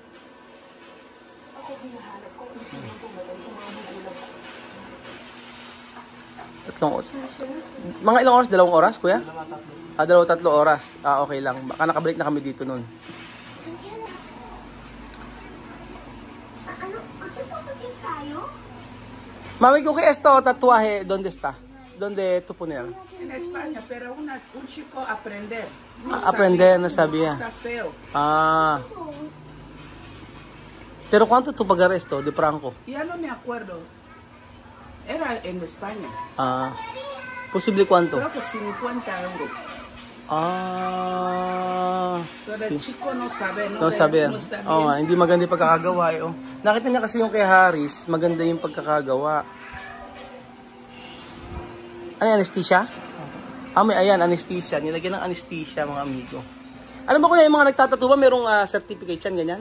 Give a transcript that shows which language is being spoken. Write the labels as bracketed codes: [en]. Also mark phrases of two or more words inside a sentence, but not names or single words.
[tl] Mga ilang oras? 2 oras, kuya? 2-3 oras. Okay lang. Baka nakabalik na kami dito nun. [es] Mami Cookie, esto tatuaje, ¿dónde está? ¿Dónde tú poner? En España, pero un chico aprender. Aprender, no sabía. Está feo. Pero ¿cuánto tú pagar esto de Franco? Ya no me acuerdo. Era en España. ¿Posible cuánto? Creo que 50 euros. Pero el chico no sabe, no sabe. [tl] Hindi maganda yung pagkakagawa. Nakita niya kasi yung kay Harris, maganda yung pagkakagawa. Ano yung anesthesia? Ayan, anesthesia. Nilagyan ng anesthesia, mga amigo. Alam mo kuya, yung mga nagtatato ba, merong certificate yan, ganyan?